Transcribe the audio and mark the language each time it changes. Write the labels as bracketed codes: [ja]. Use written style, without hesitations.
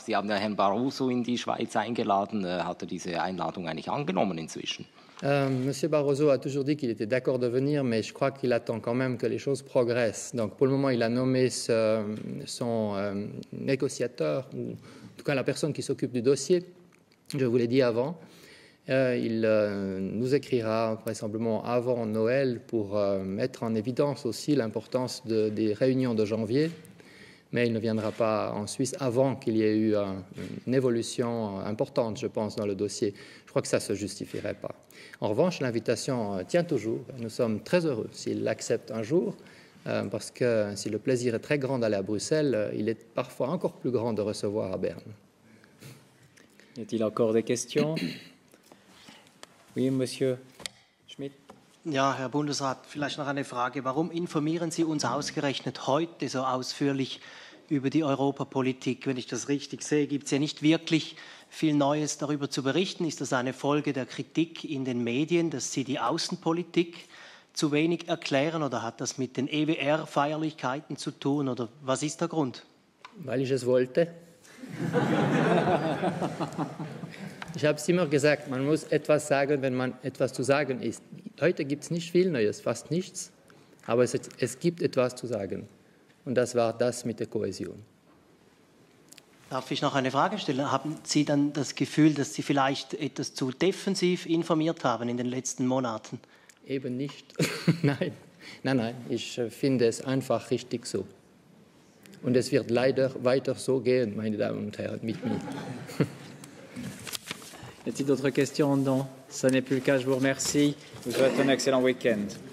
[de] Sie haben ja Herrn Barroso in die Schweiz eingeladen. Hat er diese Einladung eigentlich angenommen inzwischen? [fr] Monsieur Barroso a toujours dit qu'il était d'accord de venir, mais je crois qu'il attend quand même que les choses progressent. Donc pour le moment, il a nommé son négociateur, ou en tout cas la personne qui s'occupe du dossier, je vous l'ai dit avant. Il nous écrira vraisemblablement avant Noël pour mettre en évidence aussi l'importance des réunions de janvier, mais il ne viendra pas en Suisse avant qu'il y ait eu une évolution importante, je pense, dans le dossier. Je crois que ça ne se justifierait pas. En revanche, l'invitation tient toujours. Nous sommes très heureux s'il l'accepte un jour, parce que si le plaisir est très grand d'aller à Bruxelles, il est parfois encore plus grand de recevoir à Berne. Y a-t-il encore des questions? Oui, Monsieur Schmidt. [de] Ja, Herr Bundesrat, vielleicht noch eine Frage. Warum informieren Sie uns ausgerechnet heute so ausführlich über die Europapolitik? Wenn ich das richtig sehe, gibt es ja nicht wirklich viel Neues darüber zu berichten. Ist das eine Folge der Kritik in den Medien, dass Sie die Außenpolitik zu wenig erklären, oder hat das mit den EWR-Feierlichkeiten zu tun, oder was ist der Grund? Weil ich es wollte. Ich habe es immer gesagt, man muss etwas sagen, wenn man etwas zu sagen ist. Heute gibt es nicht viel Neues, fast nichts, aber es gibt etwas zu sagen. Und das war das mit der Kohäsion. Darf ich noch eine Frage stellen? Haben Sie dann das Gefühl, dass Sie vielleicht etwas zu defensiv informiert haben in den letzten Monaten? Eben nicht. Nein, ich finde es einfach richtig so. Und es wird leider weiter so gehen, meine Damen und Herren, mit mir. [fr] Y a-t-il d'autres questions? Non, ça n'est plus le cas. Je vous remercie. Je vous souhaite un excellent week-end.